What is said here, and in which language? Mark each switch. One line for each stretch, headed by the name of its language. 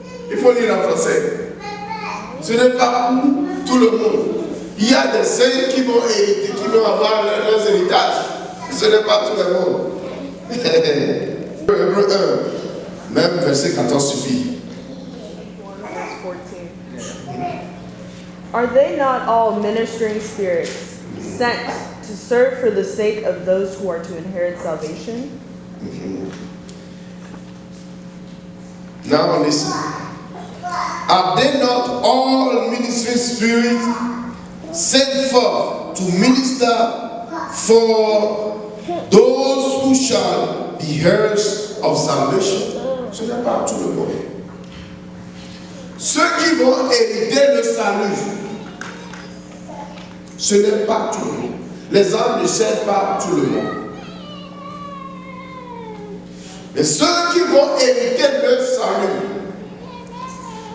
French: Il faut lire en français. Ce n'est pas pour tout le monde. Il y a des saints qui vont hériter, qui vont avoir leurs héritages. Ce n'est pas tout le monde. Hébreux 1, même verset 14 suffit.
English: Are they not all ministering spirits sent to serve for the sake of those who are to inherit salvation? Now listen. Are they not all ministering spirits sent forth to minister for those who shall be heirs of salvation?
French: Ce n'est pas tout le monde. Ceux qui vont hériter le salut, ce n'est pas tout le monde. Les âmes ne servent pas tout le monde. Mais ceux qui vont hériter le salut.